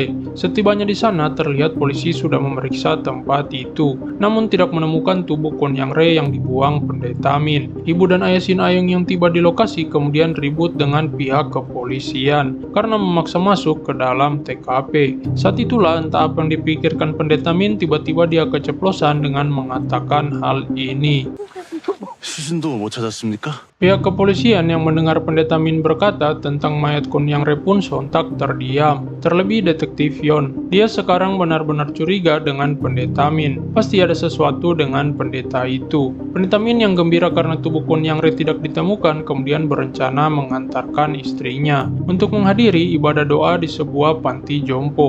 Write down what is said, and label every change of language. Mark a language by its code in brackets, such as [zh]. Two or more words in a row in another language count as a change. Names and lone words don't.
[id] Setibanya di sana, terlihat polisi sudah memeriksa tempat itu, namun tidak menemukan tubuh Kwon Yang Re yang dibuang Pendeta Min. Ibu dan ayah Shin Ayong yang tiba di lokasi kemudian ribut dengan pihak kepolisian karena memaksa masuk ke dalam TKP. Saat itulah entah apa yang dipikirkan Pendeta Min, tiba-tiba dia keceplosan dengan mengatakan hal ini. [ko] 수신도 못 찾았습니까? [id] Pihak kepolisian yang mendengar Pendeta Min berkata tentang mayat Kun Yang Re pun sontak terdiam. Terlebih detektif Yon. Dia sekarang benar-benar curiga dengan Pendeta Min. Pasti ada sesuatu dengan pendeta itu. Pendeta Min yang gembira karena tubuh Kun Yang Re tidak ditemukan kemudian berencana mengantarkan istrinya untuk menghadiri ibadah doa di sebuah panti jompo.